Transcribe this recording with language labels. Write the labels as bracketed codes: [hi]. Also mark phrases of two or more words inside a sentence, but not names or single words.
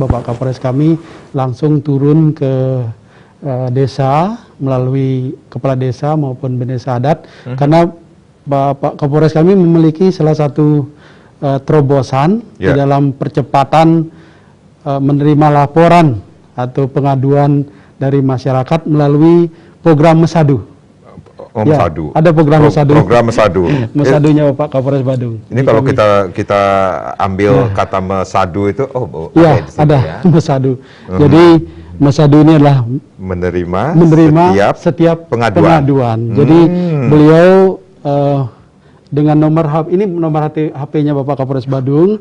[id] Bapak Kapolres kami langsung turun ke desa melalui kepala desa maupun desa adat, karena Bapak Kapolres kami memiliki salah satu terobosan di dalam percepatan menerima laporan atau pengaduan dari masyarakat melalui program Mesadu. Mesadu. Ada program Mesadu. Program Mesadu. Mesadunya Bapak Kapolres Badung. Ini kalau kita ambil kata Mesadu itu, ada Mesadu. Jadi Mesadu ini adalah menerima setiap pengaduan. Jadi beliau dengan nomor HP, ini nomor HP-nya Bapak Kapolres Badung.